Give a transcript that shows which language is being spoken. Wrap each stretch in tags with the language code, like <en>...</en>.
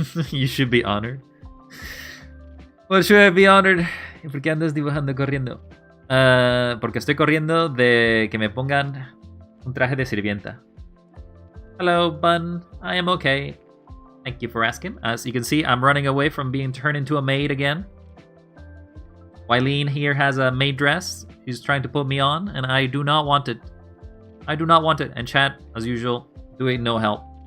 <en>You should be honored. Well, should I be honored?</en> <es>¿Y por qué andas dibujando corriendo? Porque estoy corriendo de que me pongan un traje de sirvienta.</es> <en>Hello, Bun. I am okay. Thank you for asking. As you can see, I'm running away from being turned into a maid again. Wylene here has a maid dress. She's trying to put me on, and I do not want it. I do not want it. And chat, as usual, doing no help.</en>